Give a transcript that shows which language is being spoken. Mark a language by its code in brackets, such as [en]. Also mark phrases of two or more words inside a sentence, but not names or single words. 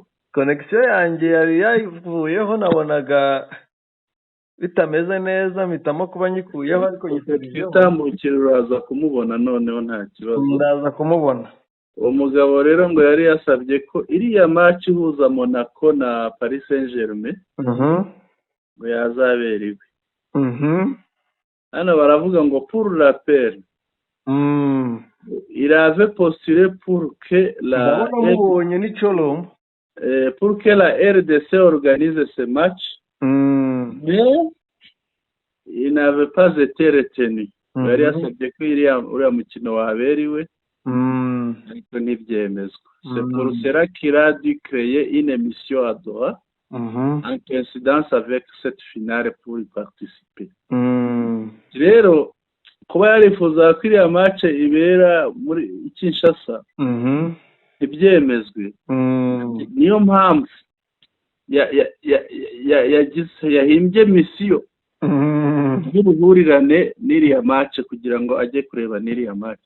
[rw] Connection yanjye yari yavuyeho nabonaga bitameze neza mpitamo kuba nyikuyeho ariko nyitarijeho. Itambukira uraza kumubona noneho nta kibazo. Ndaza kumubona. Uwo mugabo rero ngo yari yasabye ko iriya match ihuza Monaco na Paris Saint-Germain ngo yazabera iwe. Hano baravuga ngo [fr] pour la paix il avait postulé pour que la RDC organise ce match, mais il n'avait pas été retenu. [rw] Yari yasabye ko uriya mukino waberiwe ariko ntibyemezwa. [fr] C'est pour cela qu'il a dû créer une émission à Doha en coïncidence avec cette finale pour y participer. [rw] Rero kuba yarifuza ko iriya match ibera muri Kinshasa ibyemezwe, niyo mpamvu yahimbye misiyo y'ubuhurirane n'iriya match kugira ngo ajye kureba n'iriya match.